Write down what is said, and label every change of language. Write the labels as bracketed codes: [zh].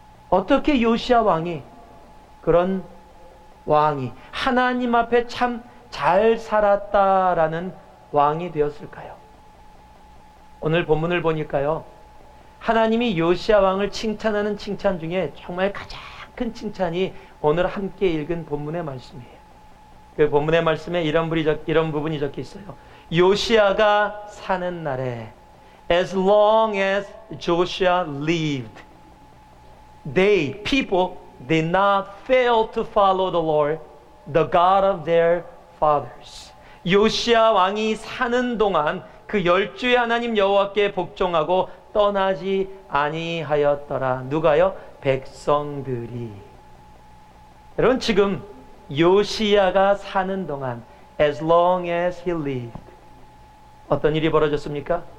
[ko] 어떻게 요시야 왕이, 그런 왕이 하나님 앞에 참 잘 살았다라는 왕이 되었을까요? 오늘 본문을 보니까요, 하나님이 요시야 왕을 칭찬하는 칭찬 중에 정말 가장 큰 칭찬이 오늘 함께 읽은 본문의 말씀이에요. 그 본문의 말씀에 이런 부분이 적혀 있어요. 요시야가 사는 날에 [en] As long as Joshua lived, people did not fail to follow the Lord, the God of their fathers. [ko] 요시야 왕이 사는 동안 그 열주의 하나님 여호와께 복종하고 떠나지 아니하였더라. 누가요? 백성들이. 여러분, 지금 요시야가 사는 동안 [en] as long as he lived, [ko] 어떤 일이 벌어졌습니까?